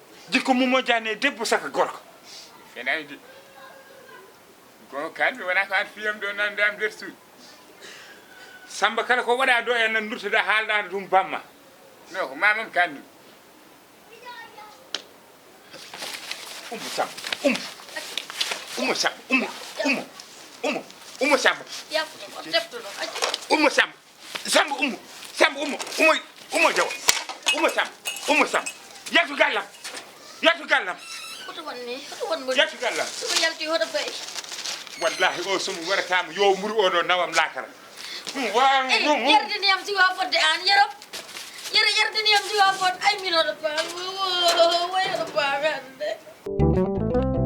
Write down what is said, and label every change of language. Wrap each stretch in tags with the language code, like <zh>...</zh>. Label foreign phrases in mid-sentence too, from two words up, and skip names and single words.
<ff>Jikku mo moƴƴani e debbo saka gorko. Fenani de. Gon kalmi wona ko an fiyam ɗo nan dam nder suudu. Samba kala ko waɗa ɗo e nan durtoɗa haalɗa ɗum bamma. Non, ko mamam kalmi. Umu Samba, umu. Umu Samba, umu, umu, umu, umu Samba. Ya, o teftuno, aji. Umu Samba, Samba umu, Samba umu, umu, umu Jaw. Umu Samba, umu Samba. Yaltu gallam, yaltu gallam. Hoto wonni, hoto won mo. Yaltu gallam. Somo yalti hoto fayi. Wallahi o somo waratama yo mburu o ɗo nawam lakara. Ɗum wa-, Eh, ɗum, ɗum. yerdini yam siwa fodde an, yero. Yero, yerdini yam siwa fodde. Ay, min hoto fa-, way hoto fa hande.</ff>